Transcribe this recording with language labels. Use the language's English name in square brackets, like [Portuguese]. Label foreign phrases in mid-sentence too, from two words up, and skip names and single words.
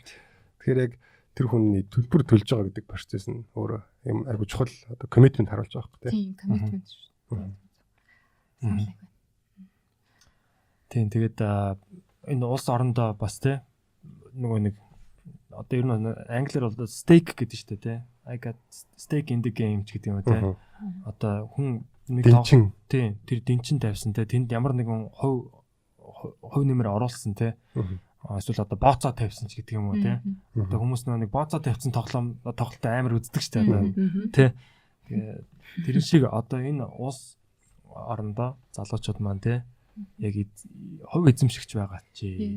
[Mongolian] Тэгэхээр яг тэр хүний төлбөр төлж байгаа гэдэг процесс нь өөрөө юм айгу чухал одоо коммитмент харуулж байгаа байхгүй тийм коммитмент шүү. Тийм тэгээд энэ улс орондоо бас те нөгөө нэг одоо ер нь англиар бол stake гэдэг шүү дээ те. [English] I got stake in the game [Mongolian] гэдэг юм те. Одоо хүн нэг тийм тэр дэнчин тавьсан те. Тэнд ямар нэгэн хувь нэмэр оруулсан те. Эсвэл одоо бооцоо тавьсан ч гэдэг юм уу те. Одоо хүмүүс нэг бооцоо тавьсан тоглолтоо амар үздэг шүү дээ те. Тэр шиг одоо энэ улс орондоо залуучууд маань те яг хувь эзэмшигч байгаа чи.